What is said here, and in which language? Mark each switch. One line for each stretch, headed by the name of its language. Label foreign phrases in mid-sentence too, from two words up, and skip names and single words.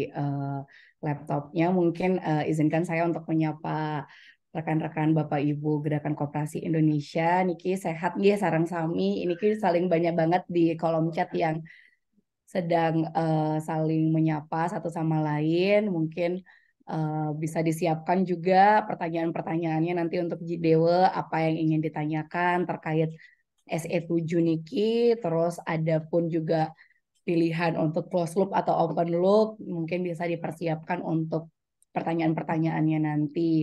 Indonesian: laptopnya, mungkin izinkan saya untuk menyapa rekan-rekan Bapak Ibu Gerakan Koperasi Indonesia.
Javanese: Niki sehat nggih sarang sami.
Indonesian: Ini ki saling banyak banget di kolom chat yang sedang saling menyapa satu sama lain. Mungkin bisa disiapkan juga pertanyaan-pertanyaannya nanti untuk Jidewo apa yang ingin ditanyakan terkait SE7 Niki, terus ada pun juga pilihan untuk
English: close loop
Indonesian: atau
English: open loop,
Indonesian: mungkin bisa dipersiapkan untuk pertanyaan-pertanyaannya nanti.